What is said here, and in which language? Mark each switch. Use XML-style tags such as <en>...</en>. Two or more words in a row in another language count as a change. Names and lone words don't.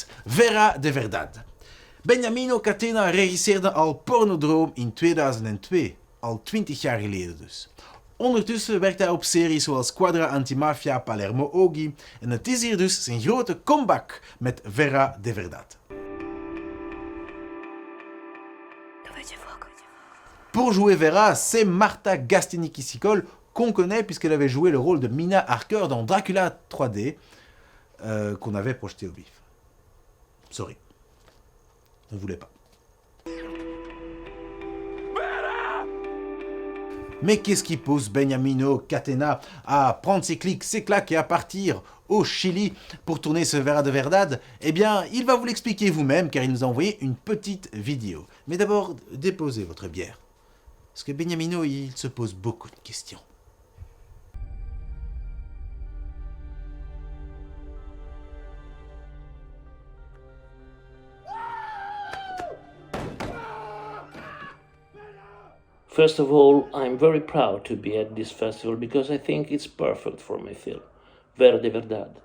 <nl>VERA de VERDAD. Benjamino Catena regisseerde al Pornodroom in 2002, al 20 jaar geleden dus. Ondertussen werkt hij op series zoals Quadra Antimafia, Palermo Ogi en het is hier dus zijn grote comeback met VERA de VERDAD.</nl> <fr>Pour jouer VERA, c'est Marta Gastini qui s'y colle, qu'on connaît puisqu'elle avait joué le rôle de Mina Harker dans Dracula 3D, qu'on avait projeté au BIFFF. Sorry. Ne voulais pas. Mais qu'est-ce qui pousse Benjamino Catena à prendre ses clics, ses claques et à partir au Chili pour tourner ce VERA de VERDAD? Eh bien, il va vous l'expliquer vous-même car il nous a envoyé une petite vidéo. Mais d'abord, déposez votre bière. Parce que Benjamino, il se pose beaucoup de questions.</fr> <en>First of all, I'm very proud to be at this festival because I think it's perfect for my film, VERA de VERDAD.</en>